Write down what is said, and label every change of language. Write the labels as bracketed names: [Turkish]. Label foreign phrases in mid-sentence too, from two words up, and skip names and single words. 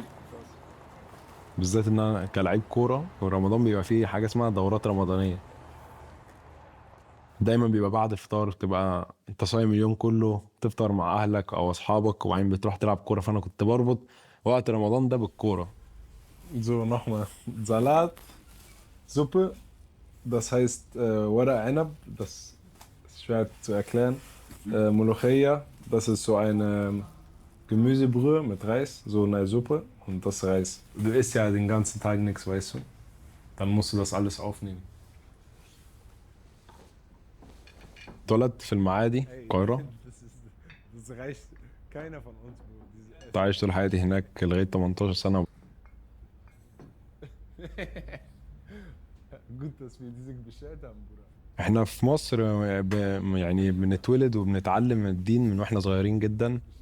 [Arabic] بالذات ان انا كلاعب كوره ورمضان بيبقى فيه حاجه اسمها دورات رمضانيه. دايما بيبقى بعد الفطار تبقى انت صايم اليوم كله، تفطر مع اهلك او اصحابك وبعدين بتروح تلعب كوره، فانا كنت بربط وقت رمضان ده بالكوره. [German] So nochmal Salat, Suppe, das heißt [Arabic] ورق عنب, [German] das ist schwer zu erklären. Molocheia, das ist so eine Gemüsebrühe mit Reis, so eine Suppe und das Reis. Du isst ja den ganzen Tag nichts, weißt du? Dann musst du das alles aufnehmen. [Arabic] اتولدت في المعادي القاهرة. عايش طول حياتي هناك لغاية 18 سنة. احنا في مصر يعني بنتولد وبنتعلم الدين من واحنا صغيرين جدا.